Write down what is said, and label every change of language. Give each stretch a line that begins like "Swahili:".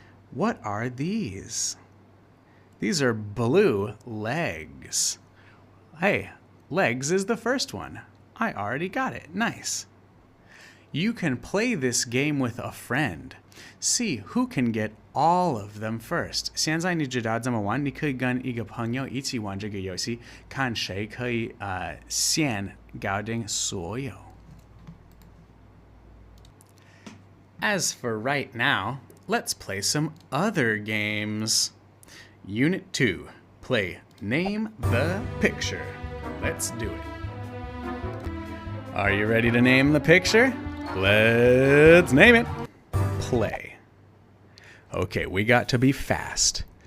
English: What are these? These are blue legs. Hey, legs is the first one. I already got it. Nice. You can play this game with a friend. See who can get all of them first.
Chinese: 现在你知道怎么玩，你可以跟一个朋友一起玩这个游戏，看谁可以先搞定所有。
English: As for right now, let's play some other games. Unit 2, play Name the Picture. Let's do it. Are you ready to name the picture? Let's name it. Play. Okay, we got to be fast.